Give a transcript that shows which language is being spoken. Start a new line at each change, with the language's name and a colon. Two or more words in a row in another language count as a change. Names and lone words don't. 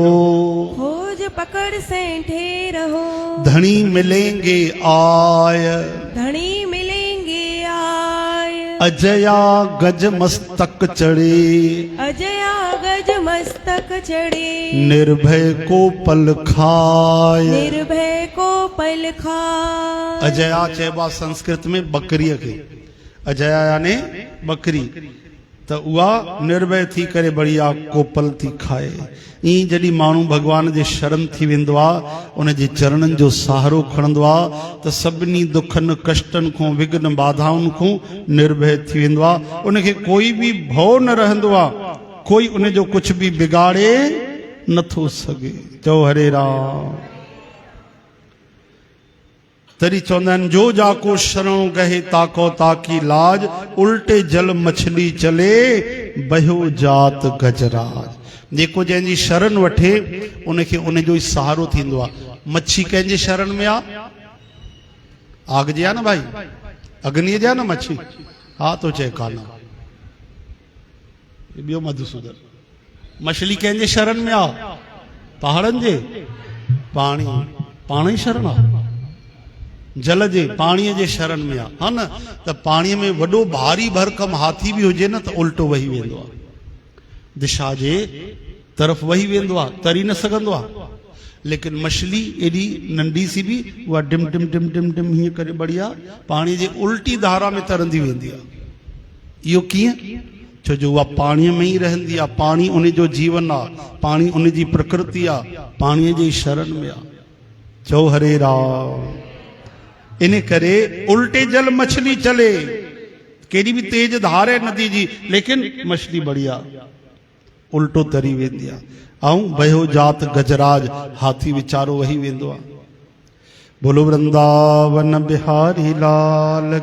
Hindi: खोज पकड़ सेठे रहो, धनी मिलेंगे आय, धनी मिलेंगे आय। अजया गज मस्तक चढ़े, अजया गज मस्तक चढ़े, निर्भय को पल खाय, निर्भय को पल खाय।
Sindhi: अजया चइबा संस्कृत में बकरीअ खे, अजया यानी बकरी, त उहा निर्भय थी करे बढ़िया कोपल थी खाए। ई जॾहिं माण्हू भॻवान जे शरण थी वेंदो आहे, उन जे चरणनि जो सहारो खणंदो आहे, त सभिनी दुखनि कष्टनि खां, विघ्न बाधाउनि खां निर्भय थी वेंदो आहे। उनखे कोई बि भउ न रहंदो आहे, कोई उन जो कुझु बि बिगाड़े नथो सघे। चओ हरे राम। तरी चवंदा आहिनि, जो
Hindi: जाको शरणो गहे ताको ताकी लाज, उल्टे जल मछली चले बहियो जात गजराज।
Sindhi: जेको जंहिंजी शरण वठे उनखे उनजो ई सहारो थींदो आहे। मच्छी कंहिंजे शरण में आहे? आग जी आहे न भाई, अग्नि जी आहे न मच्छी। हा तो चए कान, ॿियो मधुसूदन। मछली कंहिंजे शरण में आहे? पहाड़नि जे, पाणी, पाण ई शरण आहे। जल जे, पाणीअ जे शरण में आहे, हा न। त पाणीअ में वॾो भारी भरकम हाथी बि हुजे न, त उल्टो वही वेंदो आहे, दिशा जे तरफ़ वही वेंदो आहे, तरी न सघंदो आहे। लेकिन मछली एॾी नंढी सी बि उहा डिम डिम डिम डिम डिम हीअं करे बढ़िया पाणी जे उल्टी धारा में तरंदी वेंदी आहे। इहो कीअं? छो जो उहा पाणीअ में ई रहंदी आहे, पाणी उन जो जीवन आहे, पाणी उन जी प्रकृति आहे, पाणीअ जी शरण में आहे। चओ हरे राम। इन करे
Hindi: उल्टे जल मछली चले,
Sindhi: केॾी बि तेज धार आहे नदी जी, लेकिन मछली बढ़िया उल्टो तरी वेंदी आहे। ऐं
Hindi: बहियो जात गजराज,
Sindhi: हाथी वीचारो वही वेंदो आहे।
Hindi: बोलो वृंदावन बिहारी लाल।